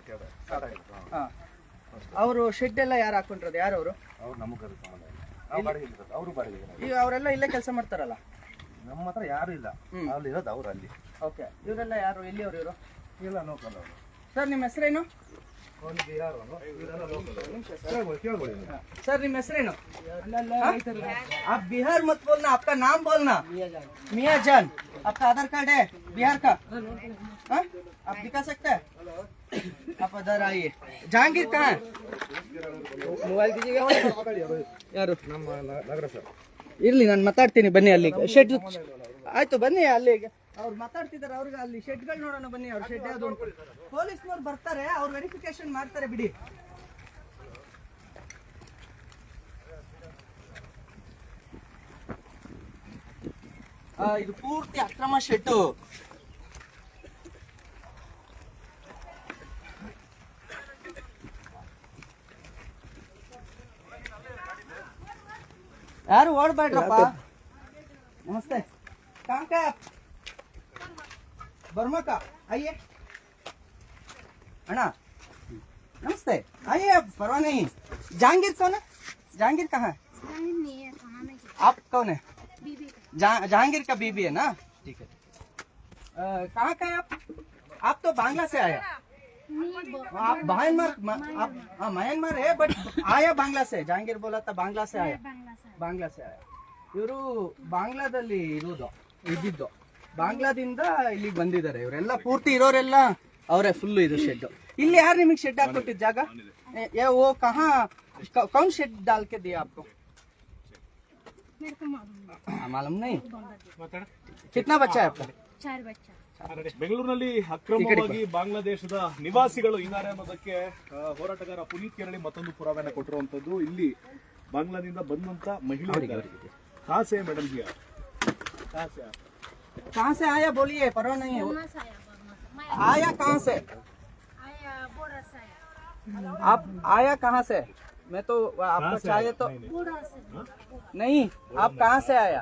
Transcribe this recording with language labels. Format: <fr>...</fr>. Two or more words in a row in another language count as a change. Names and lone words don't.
<kn>ಅವರು ಶೆಡ್ ಎಲ್ಲ ಯಾರು ಹಾಕೊಂಡಿರೋದು? ಯಾರು ಅವರು? ಅವ್ರು ನಮಗೆ ಅವರು ಬಾಡಿಗೆ. ಈಗ ಅವರೆಲ್ಲ ಇಲ್ಲೇ ಕೆಲಸ ಮಾಡ್ತಾರಲ್ಲ? ನಮ್ಮ ಹತ್ರ ಯಾರು ಇಲ್ಲ, ಅಲ್ಲಿ ಇರೋದು ಅವ್ರು ಅಲ್ಲಿ. ಓಕೆ, ಇವರೆಲ್ಲ ಯಾರು? ಎಲ್ಲಿಯವರು ಇವರು? ಇಲ್ಲ ಲೋಕಲ್ ಅವರು. ಸರ್ ನಿಮ್ಮ ಹೆಸರೇನು? ಸರ್ ನಿಮ್ ಹೆಸರೇನು?</kn> <hi>आप बिहार मत बोलना, आपका नाम बोलना। मियाँ जान, आपका आधार कार्ड है बिहार का? हाँ, आप दिखा सकते हैं? आप इधर आइए। जहांगीर कहाँ है? मोबाइल दीजिएगा यार।</hi> <kn>ನಗರ ಸರ್ ಇರ್ಲಿ, ನಾನು ಮಾತಾಡ್ತೀನಿ. ಬನ್ನಿ ಅಲ್ಲಿ ಶೆಡ್. ಆಯ್ತು ಬನ್ನಿ ಅಲ್ಲಿ. ಅವ್ರು ಮಾತಾಡ್ತಿದ್ದಾರೆ, ಅವ್ರಿಗೆ ಅಲ್ಲಿ ಶೆಡ್ಗಳು ನೋಡೋಣ ಬನ್ನಿ. ಅವ್ರ ಶೆಡ್ ಯಾವ್ದು? ಪೊಲೀಸ್ನವ್ರು ಬರ್ತಾರೆ, ಅವ್ರು ವೆರಿಫಿಕೇಶನ್ ಮಾಡ್ತಾರೆ, ಬಿಡಿ. ಇದು ಪೂರ್ತಿ ಅಕ್ರಮ ಶೆಡ್ಡು. ಯಾರು ಓಡಬೇಡ್ರಪ್ಪ.</kn> <hi>नमस्ते, कहाँ का आप? बर्मा का? आइए अण्णा, नमस्ते, आइए आप, परवाह नहीं। जहांगीर कौन है? जहांगीर कहाँ है? आप कौन है? जहांगीर का बीबी है ना? ठीक है। कहाँ का है आप? आप तो बांग्ला से आया। आप म्यांमार है, बट आया बांग्ला से। जहांगीर बोला था बांग्ला से आया, बांग्ला से आया।</hi> <kn>ಇವರು ಬಾಂಗ್ಲಾದಲ್ಲಿ ಇದ್ದಿದ್ದು, ಬಾಂಗ್ಲಾದಿಂದ ಇಲ್ಲಿಗೆ ಬಂದಿದ್ದಾರೆ. ಇವರೆಲ್ಲ ಪೂರ್ತಿ ಇರೋರೆಲ್ಲ ಅವರೇ ಫುಲ್. ಇದು ಶೆಡ್. ಇಲ್ಲಿ ಯಾರು ನಿಮಗೆ ಶೆಡ್ ಹಾಕೊಟ್ಟಿದ್ದ ಜಾಗ?</kn> <hi>वो कहाँ कौन शेड डाल के दिया आपको? मालूम नहीं। कितना बच्चा है आपका? 4 बच्चा।</hi> <kn>ಬೆಂಗಳೂರಿನಲ್ಲಿ ಅಕ್ರಮವಾಗಿ ಬಾಂಗ್ಲಾದೇಶದ ನಿವಾಸಿಗಳು ಇದ್ದಾರೆ ಅನ್ನೋದಕ್ಕೆ ಹೋರಾಟಗಾರ ಪುನೀತ್ ಕೆರಳಿ ಮತ್ತೊಂದು ಪುರಾವೆಯನ್ನು ಕೊಟ್ಟಿರುವಂತದ್ದು. ಇಲ್ಲಿ ಬಾಂಗ್ಲಾದಿಂದ ಬಂದಂತ ಮಹಿಳೆಯರಿಗೆ</kn> <hi>कहाँ से मैडम जी? कहाँ से आया बोलिए, परवाह नहीं है। आया कहाँ से? आप आया कहाँ से? मैं तो आपको चाहिए तो नहीं। आप कहाँ से आया?</hi>